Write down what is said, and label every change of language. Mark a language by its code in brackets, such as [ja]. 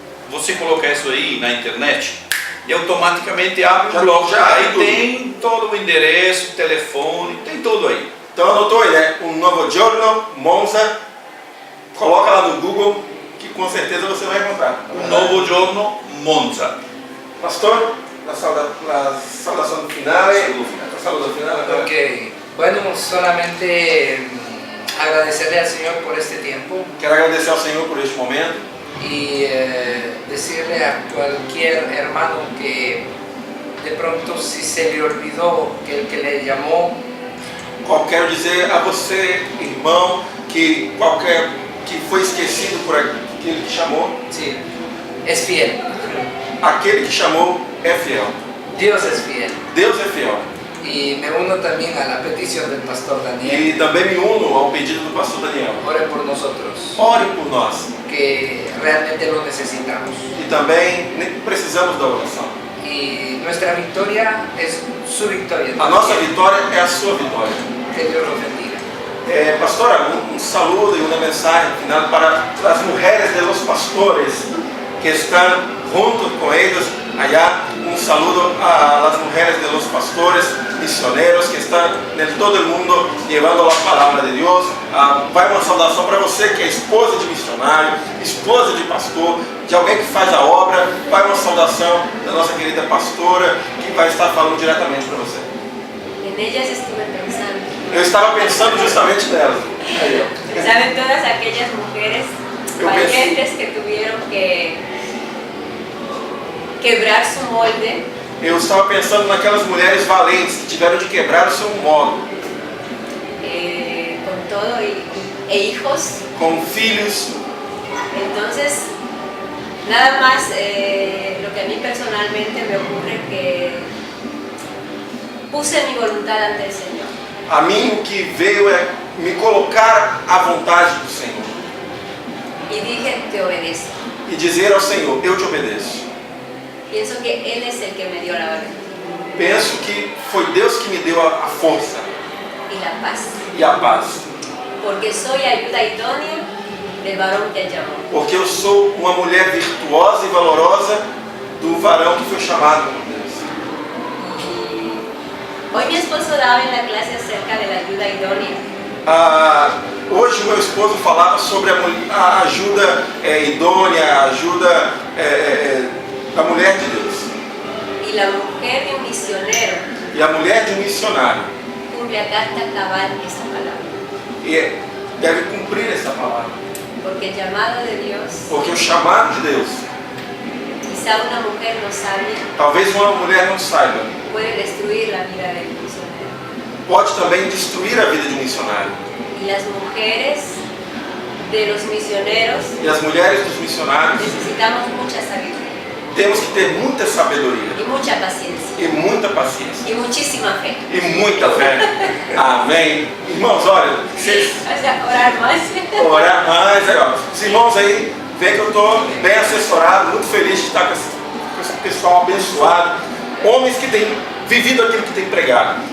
[pt] Você coloca isso aí na internet e automaticamente abre o blog. Aí tem todo o endereço, telefone, tem tudo aí. Então anotou aí, né? Um Novo Giorno, Monza, coloca lá no Google, que com certeza você vai encontrar. [it] Un nuovo giorno, Monza. [es] Pastor, la saudación final. Saludo final. Ok, bueno, solamente agradecerle al Señor por este tiempo [pt] Quero agradecer ao Senhor por este momento [es] y decirle a cualquier hermano que de pronto si se le olvidó que el que le llamó, [pt] quero dizer a você, irmão, que foi esquecido por aquele que chamou, [es] sí, es fiel. [pt] aquele que chamou é fiel. [es] Dios es fiel. [pt] Deus é fiel. [es] Y me uno también a la petición del pastor Daniel. [pt] E também me uno ao pedido do pastor Daniel. [es] Ore por nosotros, [pt] Ore por nós. [es] que realmente lo necesitamos. [pt] E também precisamos da oração. [es] Y nuestra victoria es su victoria. [pt] A nossa vitória é a sua vitória. [es] Que Dios los bendiga. [pt] Pastora, um [es] saludo [pt] e uma mensagem final para as mulheres [es] de los pastores [pt] que estão junto com eles [es] allá. [pt] Um [es] saludo a las mujeres de los pastores misioneros [pt] que estão em todo o mundo levando a palavra de Deus. Vai uma saudação para você que é esposa de missionário, esposa de pastor, de alguém que faz a obra. Vai uma saudação da nossa querida pastora que vai estar falando diretamente para você. [es] En ellas estuve pensando. [pt] Eu estava pensando justamente nelas. Aí, ó. [es] ¿Saben todas aquellas mujeres valientes que tuvieron que quebrar su molde? [pt] Eu estava pensando naquelas mulheres valentes que tiveram de quebrar o seu modo, [es] Con todo e hijos. [pt] com filhos. [es] Entonces, nada más lo que a mí personalmente me ocurre que puse mi voluntad ante el Señor. [pt] A mim o que veio é me colocar à vontade do Senhor [es] Y dije, te obedezco. [pt] e dizer ao Senhor, eu te obedeço. [es] Pienso que Él es el que me dio la valentía [pt] Penso que foi Deus que me deu a força [es] y la paz. [pt] e a paz, [es] Porque soy ayuda idónea del varón que Él llamó. [pt] porque eu sou uma mulher virtuosa e valorosa do varão que foi chamado por Deus. [es] Y hoy mi esposo daba en la clase acerca de la ayuda idónea. [pt] Hoje meu esposo falava sobre a ajuda idônea, a ajuda da mulher de Deus. [es] Y la mujer de un misionero [pt] E a mulher de um missionário. [es] cumple a carta cabal esa palabra. [pt] E deve cumprir essa palavra. [es] Porque el llamado de Dios, [pt] Porque o chamado de Deus, [es] quizá una mujer no sabia, [pt] talvez uma mulher não saiba, [es] puede destruir la vida del misionero. [pt] pode também destruir a vida de um missionário. [es] Y las mujeres de los misioneros [pt] E as mulheres dos missionários [es] necesitamos mucha sabiduría [pt] temos que ter muita sabedoria [es] y mucha paciencia [pt] e muita paciência [es] y muchísima fe. [pt] e muita fé. Amém. Irmãos, olha, vocês [es] O sea, orar más. [pt] orar mais aí, ó. Os irmãos aí veem que eu estou bem assessorado, muito feliz de estar com esse pessoal abençoado, homens que têm vivido aquilo que têm pregado.